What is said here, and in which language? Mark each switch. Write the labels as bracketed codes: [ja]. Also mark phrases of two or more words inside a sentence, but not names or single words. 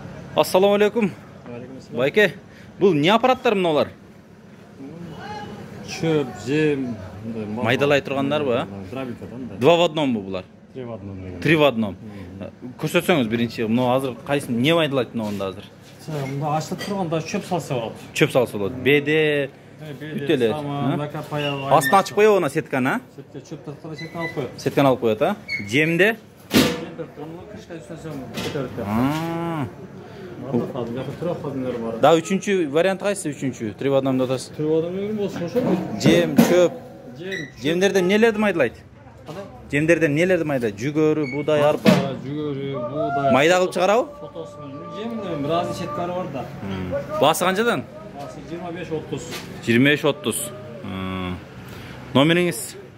[ar] Assalamu alaikum. [ky] Байке, бу не апараттар мыналар? Чөп, жем, Майдалай тургандар бу ха? [ru] Два в одном [ky] бу булар. [ru] Три в одном. [ky] Көрсөтсөңүз биринчи, мына азыр кайсын не майдалайт мында азыр? Мында ачылып турганда чөп салса болот. Чөп салса болот. Беде бүтөлө. Астын ачып коёбу ана сетканы, а? Сетке чөп тартканда сетканы алып коёт. Сетканы алып коёт, а? Жемде? Крышка үстөсөң көтөрүп. Да, үчүнчү вариант кайсы üçüncü? [ru] Три в одном атасы. Три в одном [ky] болсо ошо. Жем, чөп. Жем. Жемдерден нелерди майдалайт? Жемдерден нелерди майдалайт? Жүгөрү, буудай, арпа. Жүгөрү, буудай. Майда кылып чыгарабы? Жемдин разный сеткалары бар да. Басы канчадан? Басы 25-30. 25-30. Номериңиз?